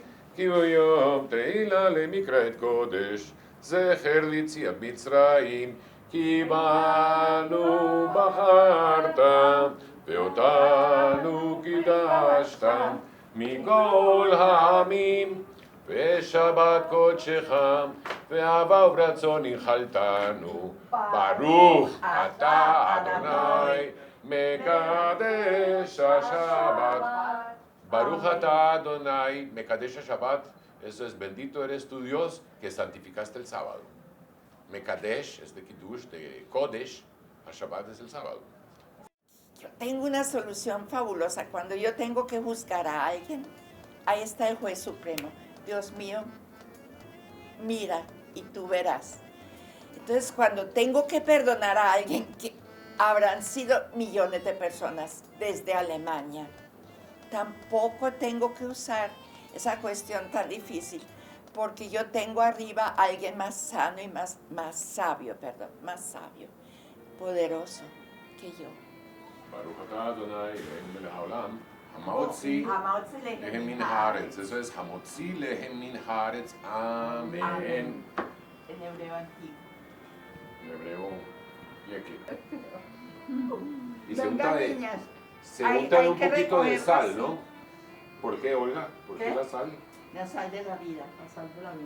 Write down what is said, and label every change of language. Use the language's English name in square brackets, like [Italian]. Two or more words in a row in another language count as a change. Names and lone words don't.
[Hebrew] כי הוא יום תהילה למקראת קודש, זכר ליציאת מצרים, כי בנו בחרת, ואותנו קידשת, מכל העמים, ושבת קודשך, ואהבה ורצון נחלתנו. ברוך אתה אדוני, מקדש השבת. ברוך אתה אדוני מקדש שבת, [Spanish] eso es bendito eres tu Dios que santificaste el sábado. Mekadesh es de Kiddush, de Kodesh, a Shabbat es el sábado. Yo tengo una solución fabulosa. Cuando yo tengo que juzgar a alguien, ahí está el juez supremo. Dios mío, mira y tú verás. Entonces, cuando tengo que perdonar a alguien, que habrán sido millones de personas desde Alemania, tampoco tengo que usar esa cuestión tan difícil, porque yo tengo arriba a alguien más sano y más sabio, poderoso que yo. [Hebrew] ברוך אתה אדוני אלוהינו מלך העולם המוציא לחם מן הארץ. [Spanish] Eso es [Hebrew] המוציא לחם מן הארץ. [Spanish] Amén. Amén. En hebreo antiguo. En hebreo, y se Venga, unta de, niñas. se Hay- unta de hay un que poquito de recogerlo sal, así. ¿no? ¿Por qué, Olga? ¿Por qué ¿Qué? la sal? La sal de la vida. La sal de la vida.